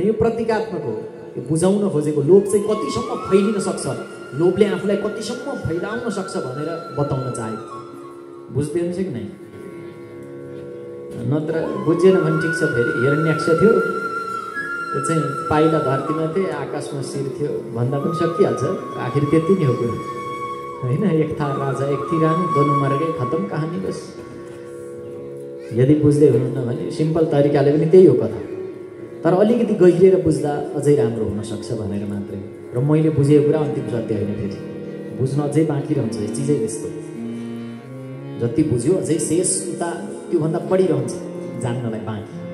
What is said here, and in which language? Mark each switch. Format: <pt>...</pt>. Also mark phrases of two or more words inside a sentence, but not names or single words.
<ne>यो प्रतीकात्मक हो, यो बुझाउन खोजेको। लोभ चाहिँ कतिसम्म फैलिन सक्छ, लोभले आफूलाई कतिसम्म फैलाउन सक्छ भनेर बताउन चाहेको। बुझ्दै हुन्छ कि नै? नत्र बुझेन भने ठिक छ। फेरि हिरण्याक्ष थियो, त्यो चाहिँ पाइला धरतीमा थिए, आकाशमा शिर थियो भन्दा पनि सकिहाल्छ। आखिर त्यति नै हो कुरो होइन।</ne> <hi>एक था राजा एक थी रानी, दोनों मर गए, खत्म कहानी बस।</hi> <ne>यदि बुझ्दै हुनुहुन्न भने सिम्पल तरिकाले पनि त्यही हो कथा, तर अलिकति गहिरिएर बुझ्दा अझै राम्रो हुनसक्छ भनेर मात्रै। र मैले बुझेको कुरा अन्तिम सत्य होइन, फेरि बुझ्न अझै बाँकी रहन्छ। यो चिजै त्यस्तो, जति बुझ्यो अझै शेष उता त्योभन्दा बढी रहन्छ जान्नलाई बाँकी।</ne>